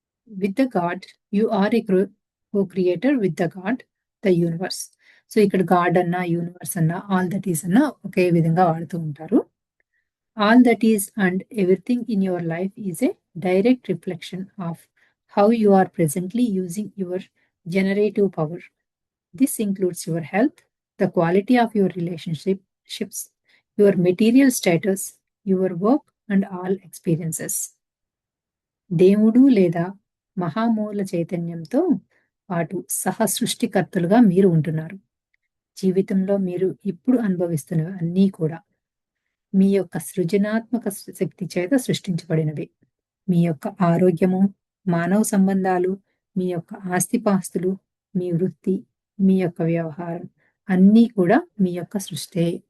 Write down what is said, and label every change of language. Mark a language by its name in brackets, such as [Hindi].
[English] With the God, you are a co-creator with the God, the universe. [Telugu] So ఇక్కడ God అన్నా, universe అన్నా, all that is అన్నా ఒకే విధంగా వాడుతూ ఉంటారు. [English] All that is and everything in your life is a direct reflection of how you are presently using your generative power. This includes your health, the quality of your relationships, your material status, your work, and all experiences. [Telugu] దేవుడు లేదా మహామూల చైతన్యంతో పాటు సహ సృష్టికర్తలుగా మీరు ఉంటున్నారు. జీవితంలో మీరు ఇప్పుడు అనుభవిస్తున్నవి అన్నీ కూడా మీ యొక్క సృజనాత్మక శక్తి చేత సృష్టించబడినవి. మీ యొక్క ఆరోగ్యము, మానవ సంబంధాలు, మీ యొక్క ఆస్తిపాస్తులు, మీ వృత్తి, మీ యొక్క వ్యవహారం అన్నీ కూడా మీ యొక్క సృష్టే.